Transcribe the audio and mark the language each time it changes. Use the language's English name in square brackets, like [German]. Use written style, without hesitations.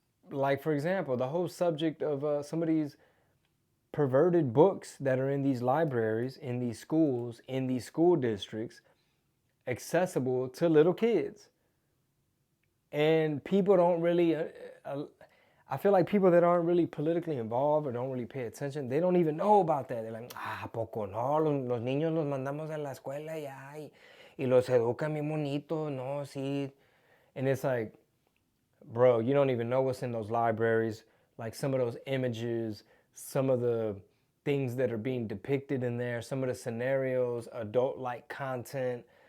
[English] Like, for example, the whole subject of some of these perverted books that are in these libraries, in these schools, in these school districts, accessible to little kids. And people don't really... I feel like people that aren't really politically involved or don't really pay attention, they don't even know about that. They're like, [Spanish] poco no, los niños los mandamos a la escuela y los educan bien bonito, no, sí. [English] And it's like, bro, you don't even know what's in those libraries. Like some of those images, some of the things that are being depicted in there, some of the scenarios, adult-like content.